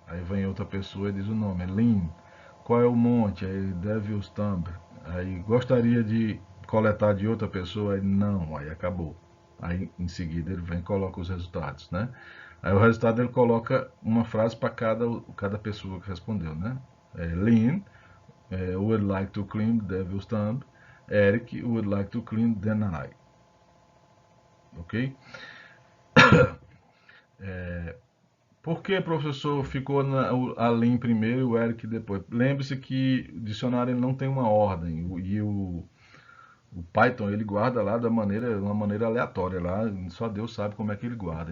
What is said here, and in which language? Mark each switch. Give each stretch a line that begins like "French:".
Portuguese: Aí vem outra pessoa e diz o nome, Lynn. Qual é o monte? Aí Devil's Thumb. Aí gostaria de coletar de outra pessoa? Aí não, aí acabou. Aí em seguida ele vem e coloca os resultados, né? Aí o resultado ele coloca uma frase para cada pessoa que respondeu, né?
English: Lynn would like to clean Devil's Thumb. Eric would like to clean Denali.
Portuguese: Ok? Por que, professor, ficou a Lynn primeiro e o Eric depois? Lembre-se que o dicionário ele não tem uma ordem e o Python ele guarda lá uma maneira aleatória lá, só Deus sabe como é que ele guarda.